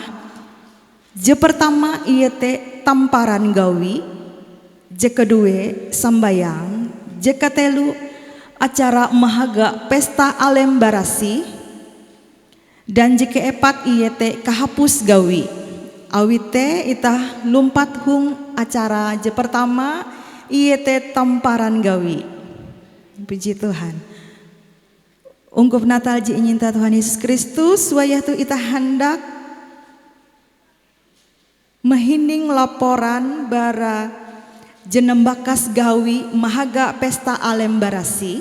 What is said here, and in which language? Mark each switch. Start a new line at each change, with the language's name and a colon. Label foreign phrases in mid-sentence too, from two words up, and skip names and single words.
Ngaju: Je pertama iete tamparan gawi, je kedua sambayang, je ketelu acara mahaga pesta alem barasi, dan je keempat iete kahapus gawi. Awite itah lumpat hung acara je pertama iete tamparan gawi.
Indonesian: Puji Tuhan.
Ngaju: Ungkup Natal ji nyinta Tuhan Yesus Kristus wayah tu itah hendak mehinding laporan bara jenembakas gawi mahaga pesta alem barasi.